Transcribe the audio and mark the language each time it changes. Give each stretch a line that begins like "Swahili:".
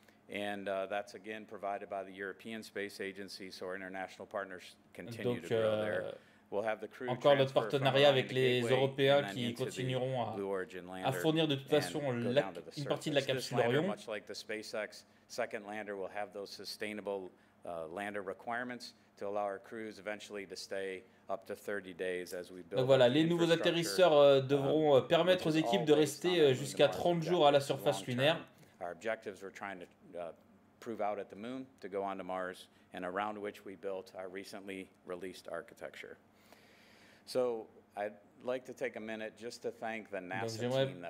English: And that's again provided by the European Space Agency, so our international partners continue to grow there. We'll have the crew
French: encore notre partenariat avec les Européens qui continueront à fournir de toute façon une partie de la capsule Orion.
English: Much like the SpaceX second lander, will have those sustainable lander requirements to allow our crews eventually to stay up to 30 days as we build.
French: Donc voilà, les nouveaux atterrisseurs devront permettre aux équipes de rester jusqu'à 30 jours à la surface lunaire.
English: Our objectives we're trying to prove out at the moon to go onto Mars, and around which we built our recently released architecture. So I'd like to take a minute just to thank the NASA team that worked on this.